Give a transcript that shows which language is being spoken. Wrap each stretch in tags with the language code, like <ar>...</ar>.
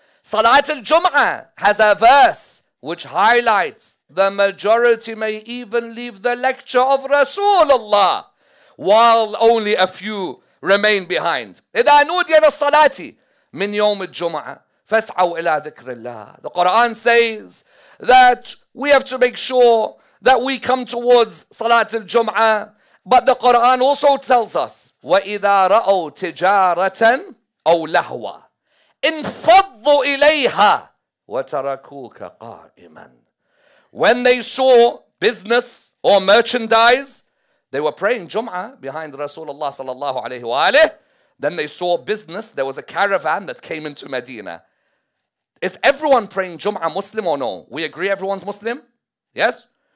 <en>Salat al-Jum'ah has a verse which highlights the majority may even leave the lecture of Rasulullah, while only a few remain behind.</en> <ar>إِذَا نُودِيَ لِلصَّلَاةِ مِنْ يَوْمِ الجُّمْعَةِ فَاسْعَوْا إِلَىٰ ذِكْرِ اللَّهِ.</ar> <en>The Quran says that we have to make sure that we come towards Salat al-Jum'ah. But the Quran also tells us,</en> <ar>وَإِذَا رَأَوْا تِجَارَةً أَوْ لَهْوًا انْفَضُّوا إِلَيْهَا وَتَرَكُوكَ قَائِمًا.</ar> <en>When they saw business or merchandise, they were praying Jum'ah behind Rasulullah sallallahu alayhi wa alayhi. Then they saw business. There was a caravan that came into Medina. Is everyone praying Jum'ah Muslim or no? We agree everyone's Muslim? Yes?</en>